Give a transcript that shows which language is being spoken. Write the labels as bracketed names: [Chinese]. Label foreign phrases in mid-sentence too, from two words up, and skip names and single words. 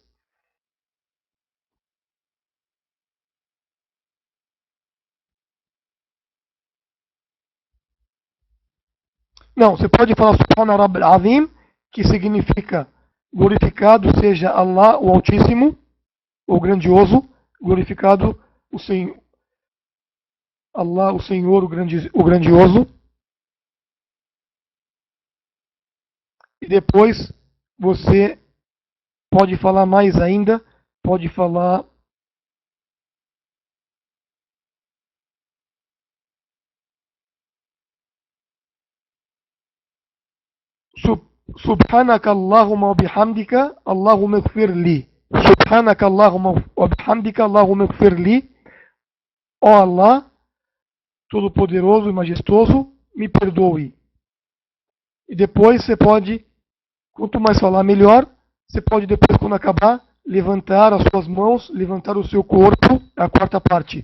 [Portuguese] Não, você pode falar [Arabic] سبحان ربي العظيم, [Portuguese] que significa glorificado seja Allah, o Altíssimo, o Grandioso, glorificado o Senhor, Allah, o Senhor, o Grandioso. E depois você pode falar mais ainda, pode falar [Arabic] سبحانك اللهم وبحمدك اللهم اغفر لي. سبحانك اللهم وبحمدك اللهم اغفر لي. [Portuguese] Ó Allah, Todo-Poderoso e Majestoso, me perdoe. E depois você pode, quanto mais falar melhor, você pode depois, quando acabar, levantar as suas mãos, levantar o seu corpo, a quarta parte.